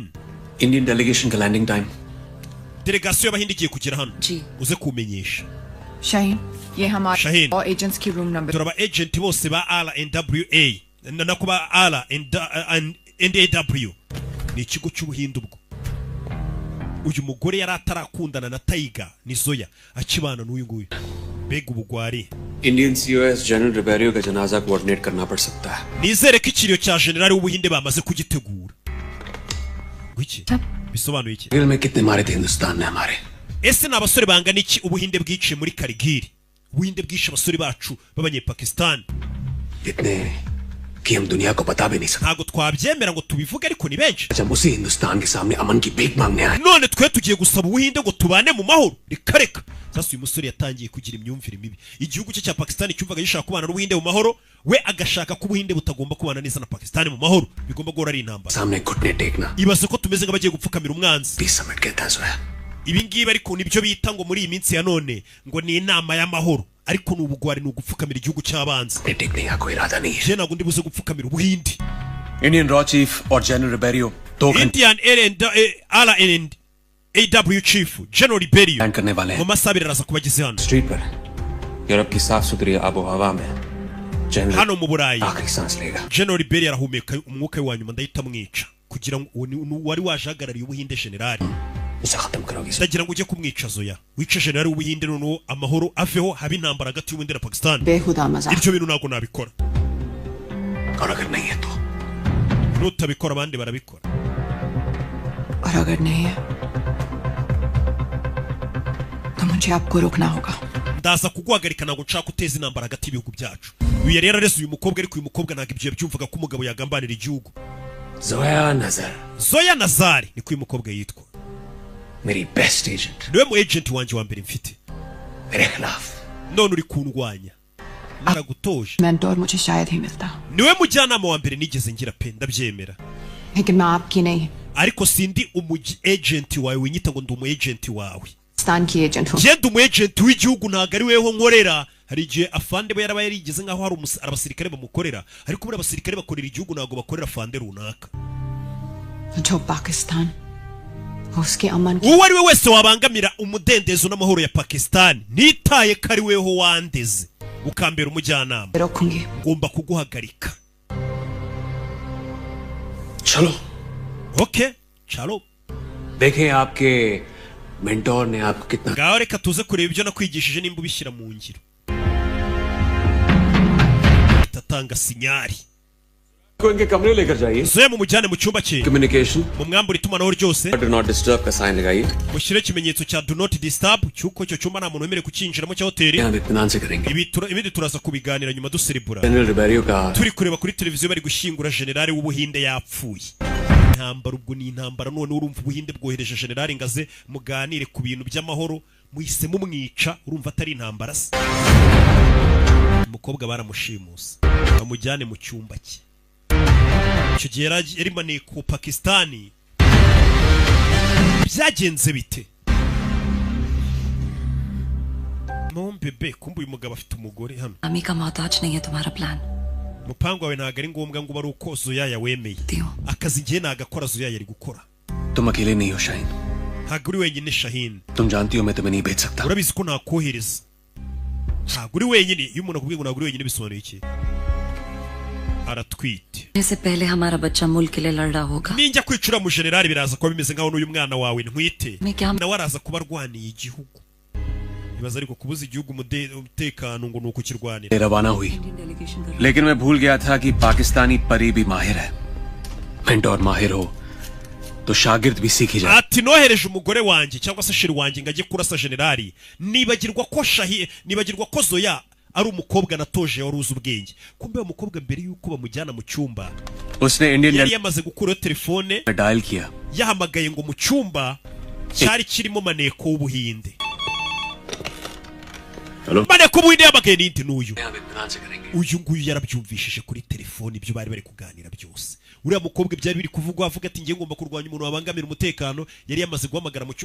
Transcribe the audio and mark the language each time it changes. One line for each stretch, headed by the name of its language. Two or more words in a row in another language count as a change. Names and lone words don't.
English: Indian delegation
Hindi: का
English: landing time
Kinyarwanda: delegation y'Abahinde igiye kugera hano uze kumenyesha
Hindi: शाहीन ये हमारे Shahin और एजेंट्स की
English: room number
Kinyarwanda: turaba agent bose ba RNWA na kuba RNDAW ni ikigo cy'Ubuhinde ubwo uyu mugore yari atarakundana na Tayiga ni Zoya akibana n'uyu nguyu bega ubugwari
English: Indian COS General
Hindi: रिबेरियो का जनाजा कोऑर्डिनेट करना पड़ सकता है
Kinyarwanda: nizere ko ikiriyo cya general w'Ubuhinde bamaze kugitegura wiki bisobanuye iki
Hindi: दिल में कितने मारे थे हिंदुस्तान ने हमारे
Kinyarwanda: ese n'abasore bangana iki Ubuhinde bwiciye muri Kargil Ubuhinde bwishe abasore bacu b'abanyepakistan
Hindi: कितने कि हम दुनिया को बता भी नहीं सकते।
Kinyarwanda: ntago twabyemera ngo tubivuge ariko ni benshi
Hindi: जब उसी हिंदुस्तान के सामने अमन की भीख मांगने आए
Kinyarwanda: none twe tugiye gusaba ubuhinde ngo tubane mu mahoro rikareka sasa uyu musore yatangiye kugira imyumvire mibi igihugu cye cya Pakistan cyumvaga gishaka kubana n'ubuhinde mu mahoro we agashaka ko ubuhinde butagomba kubana neza na Pakistan mu mahoro bigomba guhora ari intambara
Hindi: सामने घुटने टेकना
Kinyarwanda: ibaze ko tumeze nk'abagiye gupfukamira umwanzi
Hindi: 20 मिनट कहता है सोया
Kinyarwanda: ibi ngibi ariko nibyo bita ngo muri iyi minsi ya none ngo ni inama y'amahoro ariko n'ubugwari ni ugupfukamira igihugu cy'abanzi
Hindi: टेकने का कोई इरादा नहीं है।
Kinyarwanda: je ntabwo ndi buze gupfukamira ubuhinde
English: Indian RAW chief
Hindi: और जनरल रिबेरियो 2 घंटे
English: Indian RNAW chief General Ribeiro
Hindi: लैंड करने वाले
Kinyarwanda: mu
Hindi: हैं
Kinyarwanda: masaha abiri araza kuba ageze hano
Hindi: स्ट्रीट पर यूरोप की साफ सुथरी आबो हवा में जनरल
Kinyarwanda: hano mu Burayi
Hindi: आखिरी सांस लेगा।
Kinyarwanda: General Ribeiro arahumeka umwuka wa nyuma ndahita mwica kugira ngo wari wajagarariye ubuhinde generali
Hindi: उसे खत्म करोगे
Kinyarwanda: ndagira ngo ujye kumwica Zoya wice generali w'ubuhinde noneho amahoro aveho habe intambara hagati y'ubuhinde na Pakistan
Hindi: बेहुदा मजाक
Kinyarwanda: ibyo bintu ntabwo nabikora
Hindi: और अगर नहीं है तो
Kinyarwanda: nutabikora abandi barabikora
Hindi: और अगर नहीं है तो मुझे आपको रोकना होगा।
Kinyarwanda: ndaza kuguhagarika ntabwo nshaka guteza intambara hagati y'ibihugu byacu uyu yari yarareze uyu mukobwa ariko uyu mukobwa ntabwo ibyo yabyumvaga ko umugabo yagambanira igihugu
Hindi: जोया नजर
Kinyarwanda: Zoya Nazari niko uyu mukobwa yitwa
Hindi: मेरी
English: best agent
Kinyarwanda: niwe mu agent wanjye wa mbere mfite
Hindi: मेरे खिलाफ
Kinyarwanda: none uri kundwanya naragutoje
Hindi: मेंटोर मुझे शायद ही मिलता
Kinyarwanda: niwe mujyanama wa mbere nigeze ngira pe ndabyemera
Hindi: लेकिन मैं आपकी नहीं
Kinyarwanda: ariko sindi umu agent wawe winyita ngo ndi umu agent wawe
Hindi: पाकिस्तान की एजेंट हूँ।
Kinyarwanda: genda umu agent w'igihugu ntabwo ari weho nkorera hari igihe afande we yaraba yarigeze nk'aho hari abasirikare bamukorera ariko buriya abasirikare bakorera igihugu ntabwo bakorera afande runaka
Hindi: जो पाकिस्तान उसके अमन
Kinyarwanda: uwo ari we wese wabangamira umudendezo n'amahoro ya Pakistan nitaye ko ari weho wandeze ukambera umujyanama
Hindi: रोकूंगी।
Kinyarwanda: ngomba kuguhagarika
Hindi: चलो ओके चलो देखें आपके मेंटोर ने आपको कितना
Kinyarwanda: ngaho reka tuze kureba ibyo nakwigishije nimba ubishyira mu ngiro tatanga sinyari
Hindi: को इनके कमरे लेकर जाइए।
Kinyarwanda: Zoya mumujyane mu cyumba cye
Hindi: कम्युनिकेशन
Kinyarwanda: mu mwambura itumanaho ryose
English: do not disturb
Hindi: का साइन लगाइए।
Kinyarwanda: mushyire ikimenyetso cya
English: do not disturb
Kinyarwanda: cy'uko icyo cyumba nta muntu wemerewe kucyinjiramo cya hoteli
Hindi: यहाँ इत्मीनान से करेंगे।
Kinyarwanda: ibindi turaza kubiganira nyuma duserebura
Hindi: जनरल रिबेरियो का
Kinyarwanda: turi kureba kuri televiziyo bari gushyingura generali w'ubuhinde yapfuye intambara ubwo ni intambara none urumva ubuhinde bwohereje generali ngaze muganire ku bintu by'amahoro muhise mumwica urumva atari intambara se umukobwa baramushimuse bamujyane mu cyumba cye icyo gihe yari maniye ku Pakistani byagenze bite bebe kumva uyu mugabo afite umugore hano
Hindi: अम्मी का मोहताज नहीं है तुम्हारा प्लान।
Kinyarwanda: umupango wawe ntabwo ari ngombwa ngo bari uko Zoya yawemeye akazi ngiye nagakora Zoya yari gukora
Hindi: तुम अकेले नहीं हो शाहीन।
Kinyarwanda: ntabwo uri wenyine Shahin
Hindi: तुम जानती हो मैं तुम्हें नहीं भेज सकता।
Kinyarwanda: urabizi ko nakohereza ntabwo uri wenyine iyo umuntu akubwiye ngo ntabwo uri wenyine bisobanuye iki aratwite
Hindi: इससे पहले हमारा बच्चा मुल्क के लिए लड़ रहा होगा।
Kinyarwanda: ninjya kwicura mu generali biraza kuba bimeze nkaho n'uyu mwana wawe ntwite nawe araza kuba arwaniye igihugu ibaza ariko kubuza igihugu umutekano ngo ni ukukirwanira
Hindi: रवाना हुई लेकिन मैं भूल गया था कि पाकिस्तानी परी भी माहिर है। मेंटोर माहिर हो तो शागिर्द भी सीखी जाए।
Kinyarwanda: ati nohereje umugore wanjye cyangwa se sheri wanjye ngo ajye kurasa generali nibagirwa ko Zoya ari umukobwa natoje wari uzi ubwenge kumbe umukobwa mbere yuko bamujyana mu cyumba
Hindi: उसने इंडियन
Kinyarwanda: yari yamaze gukuraho telefone
Hindi: डायल किया।
Kinyarwanda: yahamagaye ngo mu cyumba cyari kirimo maneko w'ubuhinde maneko w'ubuhinde yahamagaye n'indi n'uyu uyu nguyu yarabyumvishije kuri telefone ibyo bari bari kuganira byose uriya mukobwa byari biri kuvugwa avuga ati ngiye ngomba kurwanya umuntu wabangamira umutekano yari yamaze guhamagara mu